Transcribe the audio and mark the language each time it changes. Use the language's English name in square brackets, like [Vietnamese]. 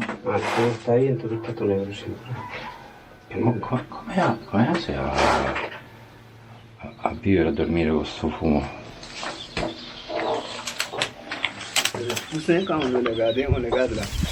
[Spanish] Ah, todo está ahí, entonces está todo negro siempre. [Italian] Come sei a vivere, a dormire con sto fumo? [French] Vous savez quand on le regarde là.